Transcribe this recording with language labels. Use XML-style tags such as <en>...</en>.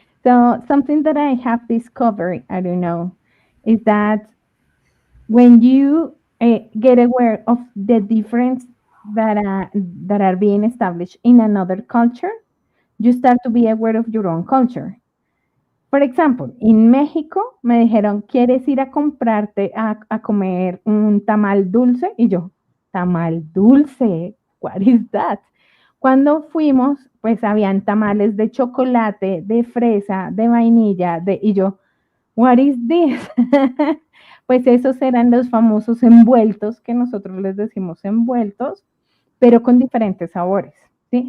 <en>So something that I have discovered, I don't know, is that when you get aware of the difference that are being established in another culture, you start to be aware of your own culture.</en> <es>Por ejemplo, en México me dijeron, ¿quieres ir a comprarte a comer un tamal dulce? Y yo, tamal dulce,</es> <en>what is that?</en> <es>Cuando fuimos, pues habían tamales de chocolate, de fresa, de vainilla, y yo,</es> <en>what is this?</en> <es>Pues esos eran los famosos envueltos que nosotros les decimos envueltos, pero con diferentes sabores, ¿sí?</es>